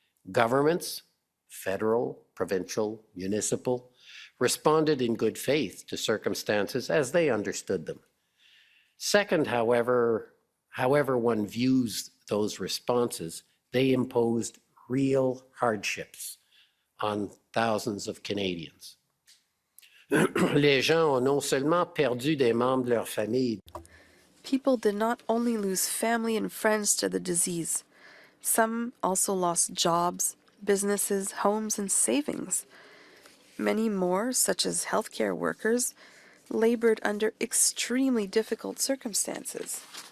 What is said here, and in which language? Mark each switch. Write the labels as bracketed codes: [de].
[en] Governments, federal, provincial, municipal, responded in good faith to circumstances as they understood them. Second, however one views those responses, they imposed real hardships on thousands of Canadians. [fr] Les gens ont non seulement perdu des membres de leur famille. [en] People did not only lose family and friends to the disease. Some also lost jobs, businesses, homes, and savings. Many more, such as healthcare workers, labored under extremely difficult circumstances.